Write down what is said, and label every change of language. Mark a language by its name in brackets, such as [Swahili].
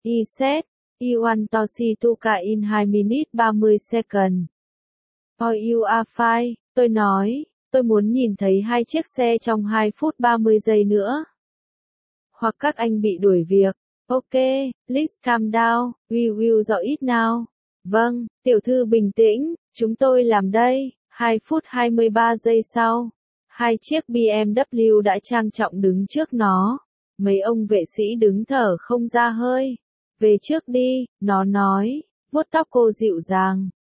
[English] He said, he want to see Tuka in 2 minute 30 second. Oh, you are fine, [Vietnamese] tôi nói, tôi muốn nhìn thấy hai chiếc xe trong 2 phút 30 giây nữa. Hoặc các anh bị đuổi việc. [English] Ok, please calm down, we will do it now. [Vietnamese] Vâng, tiểu thư bình tĩnh, chúng tôi làm đây. 2 phút 23 giây sau, hai chiếc BMW đã trang trọng đứng trước nó. Mấy ông vệ sĩ đứng thở không ra hơi. Về trước đi, nó nói, vuốt tóc cô dịu dàng.